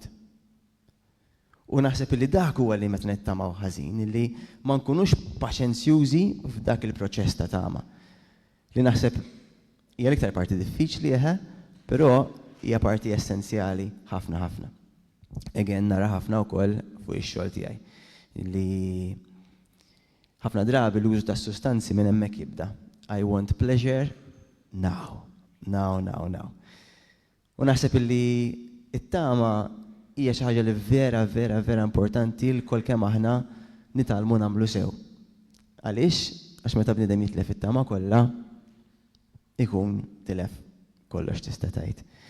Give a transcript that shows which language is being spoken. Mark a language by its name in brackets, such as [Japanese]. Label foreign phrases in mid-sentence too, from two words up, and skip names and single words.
[Maltese] U naħseb li dak huwa li meta nittamaw ħażin, illi ma nkunux paċenzjużi f'dak il-proċess ta' tama. Li naħseb hija l-iktar parti diffiċli però hija parti essenzjali ħafna. Again, nara ħafna wkoll fuq ix-xogħol tiegħi li ħafna drabi l-użu ta' sustanzi minn hemmhekk jibda. [English] I want pleasure now. [Maltese] U naħseb illi it-tama hija xi ħaġa li vera importanti l-kol kemm aħna nitalmu nagħmlu sew. Għaliex? Għax meta bniedem jitlef it-tama kollha ikun tilef kollox tista' tgħid.